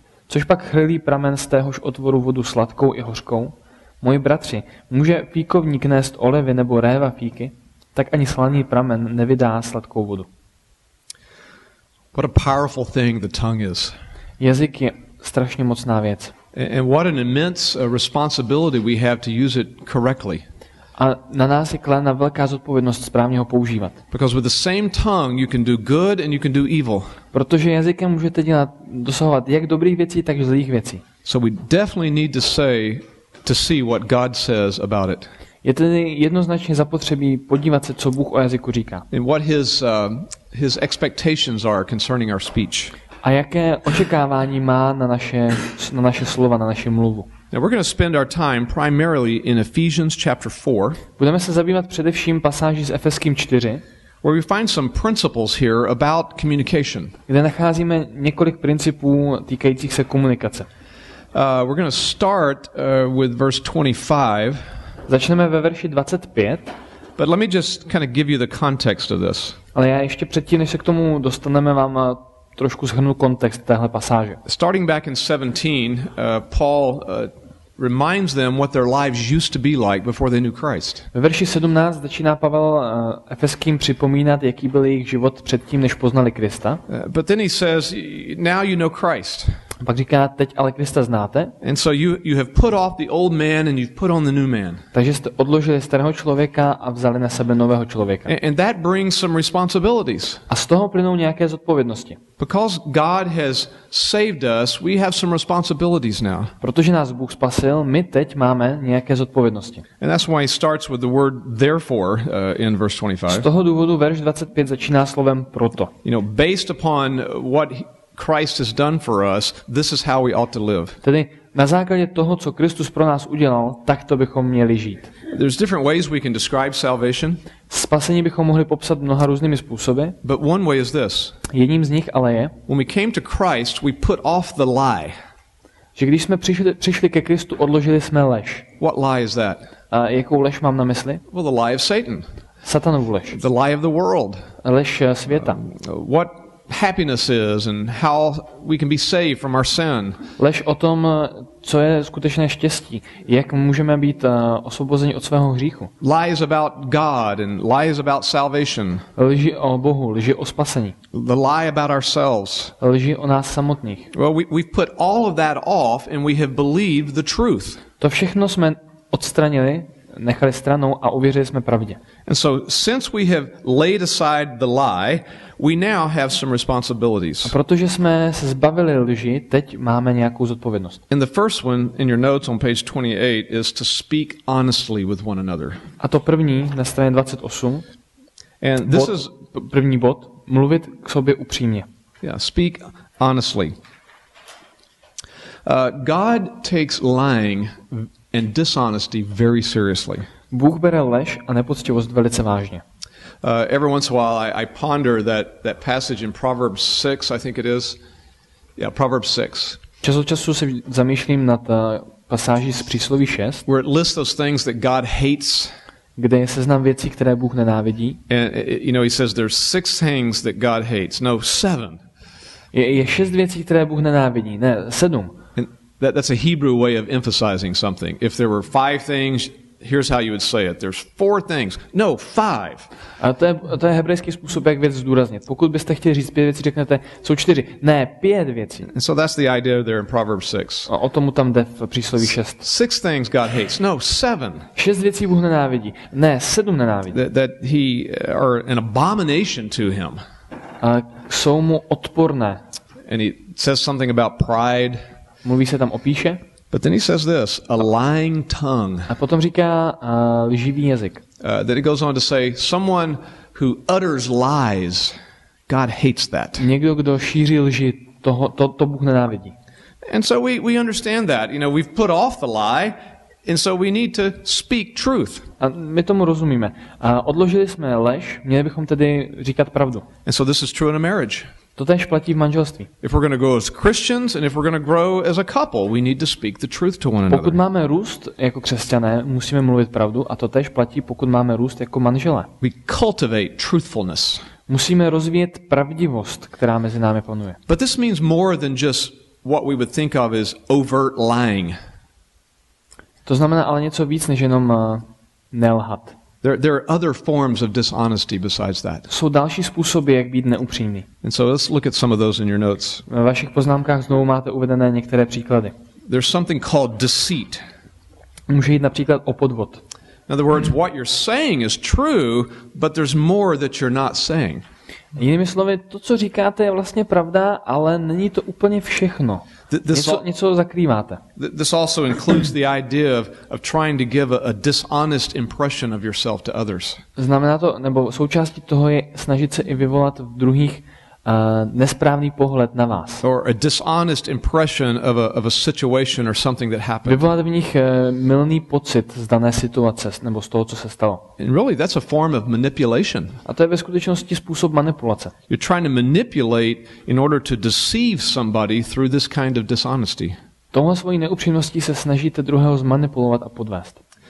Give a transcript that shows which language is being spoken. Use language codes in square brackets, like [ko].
[cs] Což pak chrlí pramen z téhož otvoru vodu sladkou i hořkou? Moji bratři, může fíkovník nést olivy nebo réva fíky? Tak ani slaný pramen nevydá sladkou vodu. [en] What a powerful thing the tongue is. [cs] Jazyk je strašně mocná věc. [en] And what an immense responsibility we have to use it correctly. [cs] A na nás je kladena velká zodpovědnost správně ho používat. [en] Because with the same tongue you can do good and you can do evil. [cs] Protože jazykem můžete dosahovat jak dobrých věcí, tak zlých věcí. [en] So we definitely need to see what God says about it. [cs] Je tedy jednoznačně zapotřebí podívat se, co Bůh o jazyku říká. [en] And what his expectations are concerning our speech. [cs] A jaké očekávání má na naše slova, na naši mluvu. [en] Now we're going to spend our time primarily in Ephesians chapter 4. [cs] Budeme se zabývat především pasáží z Efeským 4, [en] where we find some principles here about communication. [cs] kde nacházíme několik principů týkajících se komunikace. [en] We're going to start with verse 25. [cs] Začneme ve verši 25. [en] But let me just kind of give you the context of this. [cs] Ale já ještě předtím, než se k tomu dostaneme, vám trošku shrnu kontext téhle pasáže. [en] Starting back in 17, Paul reminds them what their lives used to be like before they knew Christ. [cs] Ve verši 17 začíná Pavel Efeským připomínat, jaký byl jejich život předtím, než poznali Krista. [en] But then he says, now you know Christ. [cs] Pak říká, teď ale Krista znáte. [en] And so you have put off the old man and you've put on the new man. [cs] Takže jste odložili starého člověka a vzali na sebe nového člověka. [en] And that brings some responsibilities. [cs] A z toho plynou nějaké zodpovědnosti. [en] Because God has saved us, we have some responsibilities now. [cs] Protože nás Bůh spasil, my teď máme nějaké zodpovědnosti. [en] And that's why he starts with the word therefore in verse 25. [cs] Z toho důvodu verš 25 začíná slovem proto. [en] You know, based upon what Christ has done for us, this is how we ought to live. [cs] Tedy na základě toho, co Kristus pro nás udělal, tak to bychom měli žít. [en] There's different ways we can describe salvation. [cs] Spasení bychom mohli popsat mnoha různými způsoby. [en] But one way is this. [cs] Jedním z nich ale je, [en] When we came to Christ, we put off the lie. [cs] že když jsme přišli ke Kristu, odložili jsme lež. [en] What lie is that? [cs] A jakou lež mám na mysli? [en] Well, the lie of Satan. [cs] Satanovu lež. [en] The lie of the world. [cs] Lež světa. [en] What happiness is and how we can be saved from our sin. [cs] Lež o tom, co je skutečné štěstí, jak můžeme být osvobozeni od svého hříchu. [en] Lies about God and lies about salvation. [cs] Lži o Bohu, lži o spasení. [en] The lie about ourselves. [cs] Lži o nás samotných. [en] Well, we've put all of that off and we have believed the truth. [cs] To všechno jsme odstranili, nechali stranou a uvěřili jsme pravdě. [en] And so since we have laid aside the lie, we now have some responsibilities. [cs] A protože jsme se zbavili lži, teď máme nějakou zodpovědnost. [en] And the first one in your notes on page 28 is to speak honestly with one another. [cs] A to první na straně 28. [en] And this is [cs] první bod, mluvit k sobě upřímně. [en] Yeah, speak honestly. God takes lying and dishonesty very seriously. [cs] Bůh bere lež a nepoctivost velice vážně. [en] Every once in a while I ponder that passage in Proverbs 6, I think it is. Yeah, Proverbs 6. [cs] Čas od času se zamýšlím nad pasáží z přísloví 6, [en] where it lists those things that God hates. [cs] kde je seznam věcí, které Bůh nenávidí. [en] And he says there's 6 things that God hates. No, 7. [cs] Je 6 věcí, které Bůh nenávidí, ne 7. [en] And that's a Hebrew way of emphasizing something. If there were 5 things, here's how you would say it. There's 4 things. No, 5. [cs] A to je hebrejský způsob, jak věc zdůraznit. Pokud byste chtěli říct 5 věcí, řeknete, jsou 4. Ne, 5 věcí. [en] And so that's the idea there in Proverbs 6. [cs] A o tomu tam jde v přísloví 6. [en] 6 things God hates. No, 7. [cs] 6 věcí Bůh nenávidí. Ne, 7 nenávidí. [en] That he are an abomination to him. [cs] A jsou mu odporné. [en] And he says something about pride. [cs] Mluví se tam o píše. [en] But then he says this, a lying tongue. [cs] A potom říká lživý jazyk. [en] That he goes on to say, someone who utters lies, God hates that. [cs] Někdo, kdo šíří lži, to Bůh nenávidí. [en] And so we understand that. We've put off the lie, and so we need to speak truth. [cs] A my tomu rozumíme. A odložili jsme lež, měli bychom tedy říkat pravdu. [en] And so this is true in a marriage. [cs] To též platí v manželství. [en] If we're going to grow as Christians and if we're going to grow as a couple, we need to speak the truth to one another. [cs] Pokud máme růst jako křesťané, musíme mluvit pravdu a to též platí, pokud máme růst jako manželé. [en] We cultivate truthfulness. [cs] Musíme rozvíjet pravdivost, která mezi námi panuje. [en] But this means more than just what we would think of as overt lying. [cs] To znamená ale něco víc než jenom nelhat. [en] There are other forms of dishonesty besides that. [cs] Jsou další způsoby, jak být neupřímný. [en] And so let's look at some of those in your notes. [cs] Ve vašich poznámkách znovu máte uvedené některé příklady. [en] There's something called deceit. [cs] Může jít například o podvod. [en] In other words, what you're saying is true, but there's more that you're not saying. [cs] Jinými slovy, to, co říkáte, je vlastně pravda, ale není to úplně všechno. Něco zakrýváte. [en] This also includes the idea of trying to give a dishonest impression of yourself to others. [cs] Znamená to, nebo součástí toho je snažit se i vyvolat v druhých nesprávný pohled na vás. [en] Or a dishonest impression of a situation or something that happened. [cs] Vyvolat v nich mylný pocit z dané situace nebo z toho, co se stalo. [en] And really that's a form of manipulation. [cs] A to je ve skutečnosti způsob manipulace. [en] You're trying to manipulate in order to deceive somebody through this kind of dishonesty. [cs] Tohle svojí neupřímností se snažíte druhého zmanipulovat a podvést.